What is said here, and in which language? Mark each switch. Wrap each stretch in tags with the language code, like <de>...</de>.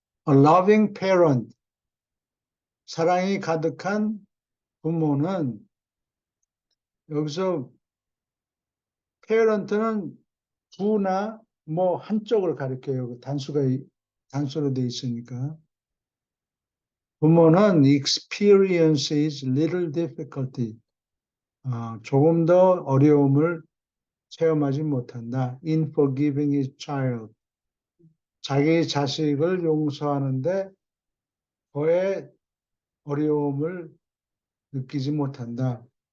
<en>A loving parent</en> <ko>사랑이 가득한 부모는 여기서 parent는 부나 뭐 한쪽을 가리켜요. 단수로 돼 있으니까. 부모는</ko> <en>experiences little difficulty.</en> <ko>조금 더 어려움을 체험하지 못한다.</ko> <en>In forgiving his child.</en> <ko>자기 자식을 용서하는데 거의 어려움을 느끼지 못한다.</ko>